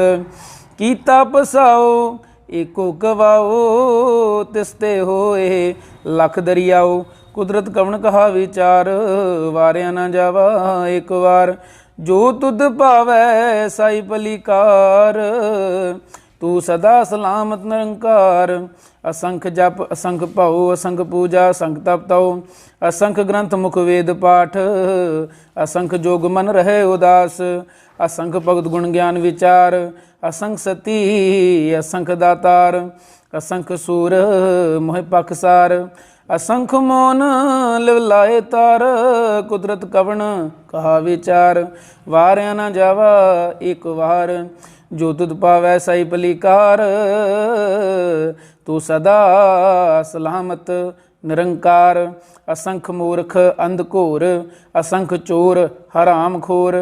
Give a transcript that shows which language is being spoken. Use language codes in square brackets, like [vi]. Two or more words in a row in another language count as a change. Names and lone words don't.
[pa] ਕੀਤਾ ਪਸਾਓ ਏਕੋ ਗਵਾਓ, ਤਿਸਤੇ ਹੋਏ ਲਖ ਦਰਿਆਓ। ਕੁਦਰਤ ਕਵਨ ਕਹਾ ਵਿਚਾਰ, ਵਾਰਿਆ ਨ ਜਾਵਾ ਏਕ ਵਾਰ। ਜੋ ਤੁਦ ਪਾਵੈ ਸਾਈ ਪਲੀਕਾਰ, ਤੂ ਸਦਾ ਸਲਾਮਤ ਨਿਰੰਕਾਰ। ਅਸੰਖ ਜਪ ਅਸੰਖ ਭਾਓ, ਅਸੰਖ ਪੂਜਾ ਅਸੰਖ ਤਪ ਤਓ। ਅਸੰਖ ਗ੍ਰੰਥ ਮੁਖ ਵੇਦ ਪਾਠ, ਅਸੰਖ ਜੋਗ ਮਨ ਰਹੇ ਉਦਾਸ। ਅਸੰਖ ਭਗਤ ਗੁਣ ਗਿਆਨ ਵਿਚਾਰ, ਅਸੰਖ ਸਤੀ ਅਸੰਖ ਦਾਤਾਰ। ਅਸੰਖ ਸੂਰ ਮੋਹ ਪਖਸਾਰ, ਅਸੰਖ ਮੌਨ ਲਿਵ ਲਾਏ ਤਾਰ। ਕੁਦਰਤ ਕਵਨ ਕਹਾ ਵਿਚਾਰ, ਵਾਰਿਆ ਨ ਜਾਵਾ ਏਕ ਵਾਰ। ਜੋ ਤੁਦ ਪਾਵੈ ਸਾਈ ਪਲੀਕਾਰ, ਤੂ ਸਦਾ ਸਲਾਮਤ ਨਿਰੰਕਾਰ। ਅਸੰਖ ਮੂਰਖ ਅੰਧਘੋਰ, ਅਸੰਖ ਚੋਰ ਹਰਾਮ ਖੋਰ।